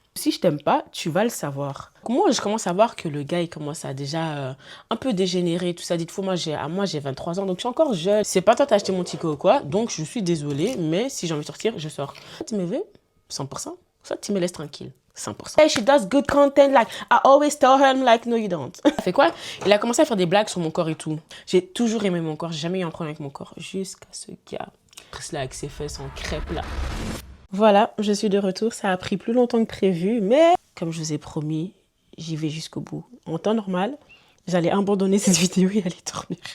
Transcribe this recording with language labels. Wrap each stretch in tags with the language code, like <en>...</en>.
<fr>Si je t'aime pas, tu vas le savoir. Moi, je commence à voir que le gars, il commence à déjà un peu dégénérer, tout ça. Dites-vous, moi, j'ai 23 ans, donc je suis encore jeune. C'est pas toi t'as acheté mon ticket ou quoi, donc je suis désolée, mais si j'ai envie de sortir, je sors. Tu me veux 100%, soit tu me laisses tranquille. 100%.</fr> <en>Hey, she does good content, like, I always tell her, I'm like, no you don't.</en> <fr>Il fait quoi? Il a commencé à faire des blagues sur mon corps et tout. J'ai toujours aimé mon corps, j'ai jamais eu un problème avec mon corps. Jusqu'à ce gars, là, avec ses fesses en crêpe, là. Voilà, je suis de retour. Ça a pris plus longtemps que prévu, mais comme je vous ai promis, j'y vais jusqu'au bout. En temps normal, j'allais abandonner cette vidéo et aller dormir.</fr>